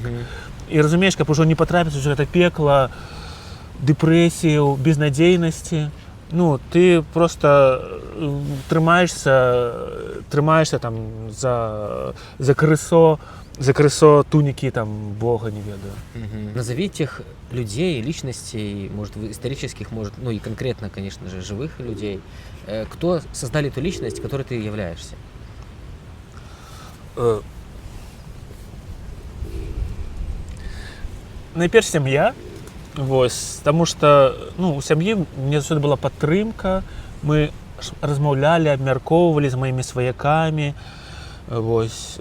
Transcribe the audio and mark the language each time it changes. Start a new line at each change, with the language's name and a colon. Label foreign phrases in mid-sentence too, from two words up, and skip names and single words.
Belarusian: І разумееш, каб ужо не патрапіць у гэта пекла дэпрэсію, безнадзейнасці, ну, ты просто трымаешься там за крысо тунікі там Бога, не ведаю.
Russian: Назови тех людей, личностей, может, исторических, может, ну и конкретно, конечно же, живых людей, кто создали ту личность, которой ты являешься?
Belarusian: Найперш сям'я, вось, таму што ну, у сям'і мне заўсёды была падтрымка, мы размаўлялі, абмяркоўвалі з маімі сваякамі, вось.